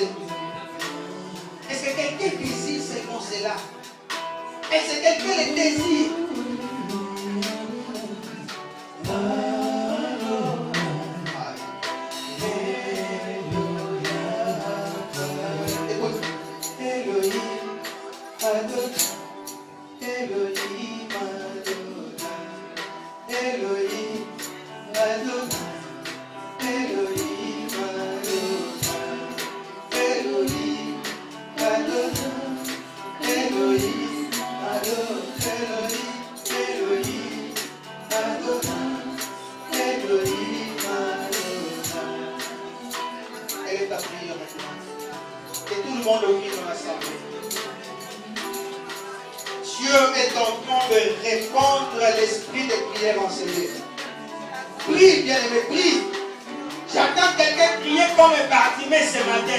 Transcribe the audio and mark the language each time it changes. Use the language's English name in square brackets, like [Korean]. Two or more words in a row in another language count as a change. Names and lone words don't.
[French] Est-ce que quelqu'un désire ces conseils-là? Est-ce que quelqu'un les désire? Écoute. Elohim, Adonai. Elohim, Adonai. Elohim, Adonai. Elohim, Adonai. Elohim, Adonai. Elohim, Adonai. Elohim, Adonai. Elohim, Adonai. Elle est ta prière maintenant. Et tout le monde prie dans l'assemblée. Dieu est en train de répandre l'esprit de prière enseigné. Prie, bien-aimé, prie. J'attends quelqu'un prier comme Bartimée ce matin.